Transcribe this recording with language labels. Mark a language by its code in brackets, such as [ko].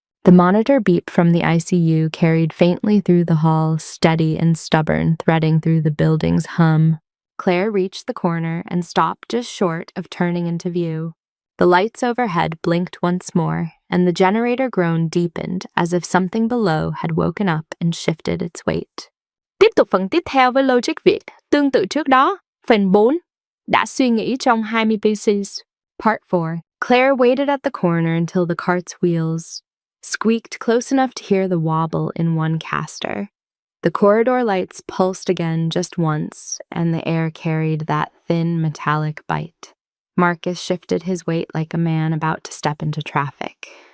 [en] The monitor beep from the ICU carried faintly through the hall, steady and stubborn, threading through the building's hum. Claire reached the corner and stopped just short of turning into view. The lights overhead blinked once more, and the generator groan deepened as if something below had woken up and shifted its weight. [vi] Tiếp tục phần tiếp theo với logic Việt, tương tự trước đó, phần 4, đã suy nghĩ trong 20 pieces. [en] Part 4. Claire waited at the corner until the cart's wheels squeaked close enough to hear the wobble in one caster. The corridor lights pulsed again just once, and the air carried that thin metallic bite. Marcus shifted his weight like a man about to step into traffic.